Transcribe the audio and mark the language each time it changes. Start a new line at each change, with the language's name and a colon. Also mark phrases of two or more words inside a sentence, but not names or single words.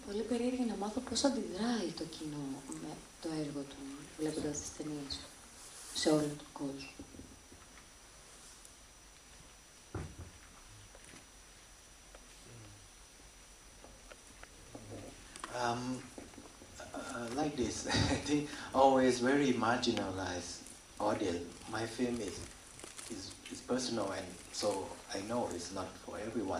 Greek: περίεργη να μάθω πώς αντιδράει το κοινό με το έργο του, βλέποντας τις ταινίες σε όλο τον κόσμο.
English: Like this, I think always very marginalized audience. My film is personal, and so I know it's not for everyone.